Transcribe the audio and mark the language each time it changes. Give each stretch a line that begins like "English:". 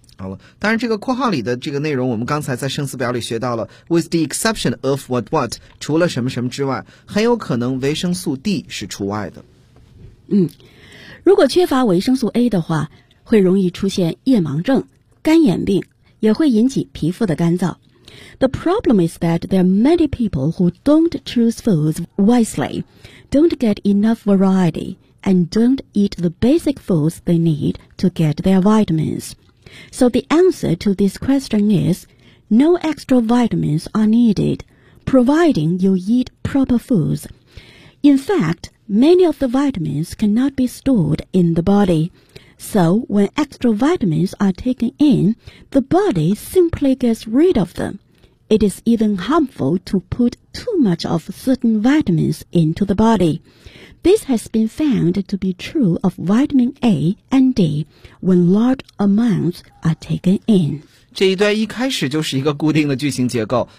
Chinese: 好了，当然这个括号里的这个内容，我们刚才在生词表里学到了 ，
English: with the exception of what what，
Chinese: 除了什么什么之外，很有可能维生素 D 是除外的。如果缺乏维生素 A 的话，会容易出现夜盲症、干眼病，也会引起皮肤的干燥。
English: The problem is that there are many people who don't choose foods wisely, don't get enough variety, and don't eat the basic foods they need to get their vitamins. So the answer to this question is, no extra vitamins are needed, providing you eat proper foods. In fact, many of the vitamins cannot be stored in the body. So, when extra vitamins are taken in, the body simply gets rid of them. It is even harmful to put too much of certain vitamins into the body. This has been found to be true of vitamin A and D when large amounts are taken in.
Chinese: 这一段一开始就是一个固定的句型结构。